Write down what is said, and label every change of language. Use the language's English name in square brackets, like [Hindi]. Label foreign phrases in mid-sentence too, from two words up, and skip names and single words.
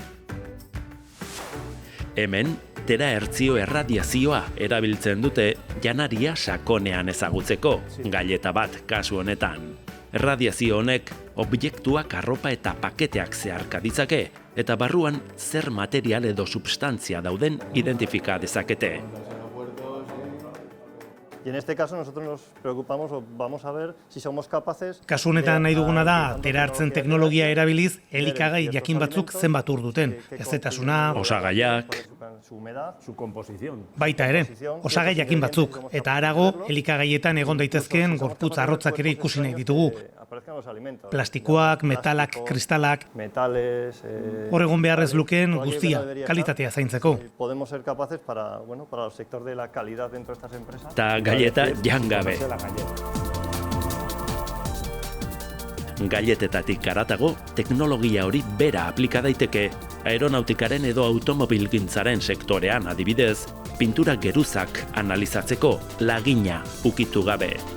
[Basque] Hemen, terahertzio erradiazioa erabiltzen dute janaria sakonean ezagutzeko, gaileta bat kasu honetan. Erradiazio honek objektuak, arropa eta paketeak zeharka ditzake, eta barruan zer material edo substantzia dauden identifika dezakete. [Spanish] Y en este caso nosotros nos preocupamos o vamos a ver si somos capaces... [Basque] Kasu honetan nahi duguna da, terahartzen teknologia erabiliz, elikagai jakin batzuk zenbat ur duten. Ezetasuna, osagaiak, baita ere, osagai jakin batzuk. Eta harago, elikagaietan egon daitezkeen gorputz arrotzak ere ikusi nahi ditugu. Plastikoak, metalak, kristalak, hor egon beharrez lukeen guztia, kalitatea zaintzeko. [Spanish] Podemos ser capaces para el sector de la calidad dentro de estas empresas. [Basque] Ta galleta jangabe. Galletetatik haratago, teknologia hori bera aplika daiteke aeronautikaren edo automobilgintzaren sektorean adibidez, pintura geruzak analizatzeko lagina ukitu gabe.